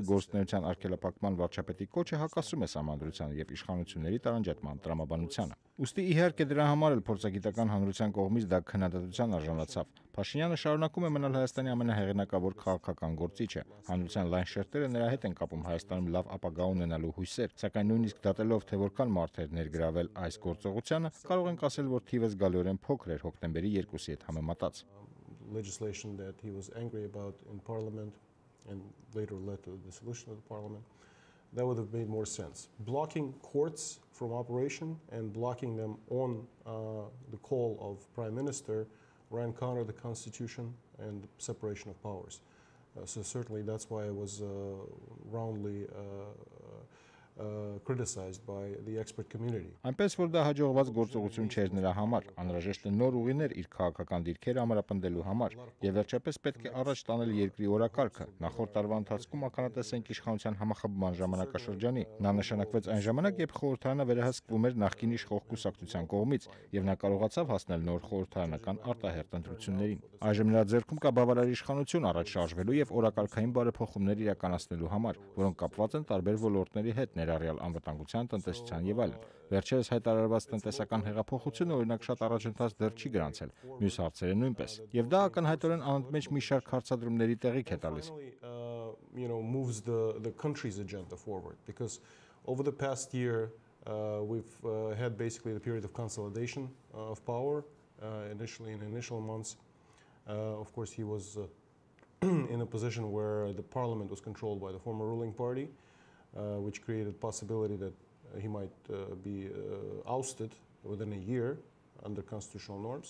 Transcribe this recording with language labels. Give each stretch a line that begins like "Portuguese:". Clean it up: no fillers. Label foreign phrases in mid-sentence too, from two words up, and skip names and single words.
Armenian: գործունեության արգելափակման վարչապետի կոչը հակասում է սահմանադրությանը եւ իշխանությունների տարանջատման տրամաբանությանը։ Ուստի իհարկե դրա համար էլ փորձագիտական հանրության կողմից դա քննադատության արժանացավ։ Փաշինյանը շարունակում է մնալ Հայաստանի ամենահեղինակավոր քաղաքական գործիչը։ Հանրության լայն շերտերը նրա հետ են կապում Հայաստանում լավ ապագա ունենալու հույսեր, սակայն նույնիսկ դատելով, թե որքան մարդ էր ներգրավել այս գործողությանը, կարող ենք ասել, որ թիվը զգալիորեն փոքր էր հոկտեմբերի 2-ի հետ համեմատած։
English: Legislation that he was angry about in Parliament and later led to the dissolution of the Parliament, that would have made more sense. Blocking courts from operation and blocking them on the call of Prime Minister ran counter the Constitution and separation of powers. So certainly that's why it was roundly criticized by the expert community.
Armenian: Այնպես որ դա հաջողված գործողություն չէր նրա համար, անհրաժեշտ է նոր ուղիներ իր քաղաքական դիրքերը ամրապնդելու համար, եւ վերջապես պետք է առաջ տանել երկրի օրակարգը։ Նախորդ տարվա ընթացքում ականատես ենք իշխանության համախմբման ժամանակաշրջանի։ Նա նշանակվեց այն ժամանակ, երբ խորհրդարանը վերահսկվում էր նախկին իշխող կուսակցության կողմից, եւ նա կարողացավ հասնել նոր խորհրդարանական արտահերտ ընտրություններին։ Այժմ նրա ձեռքում կա բավարար իշխանություն առաջ շարժվելու եւ օրակարգային բարեփոխումներ իրականացնելու համար, որոնք կապված են տարբեր ոլորտների հետ, ներառյալ անվտանգության, տնտեսության եւ այլն։ Վերջերս հայտարարված տնտեսական հեղափոխությունը օրինակ շատ առաջընթաց դեռ չի գրանցել, մյուս հարցերը նույնպես։ Եվ դա ակնհայտորեն անընդմեջ մի շարք հարցադրումների տեղիք է տալիս։
English: Moves the country's agenda forward because over the past year we've had basically the period of consolidation of power initially in initial months. Of course he was in a position where the parliament was controlled by the former ruling party, which created possibility that he might be ousted within a year under constitutional norms.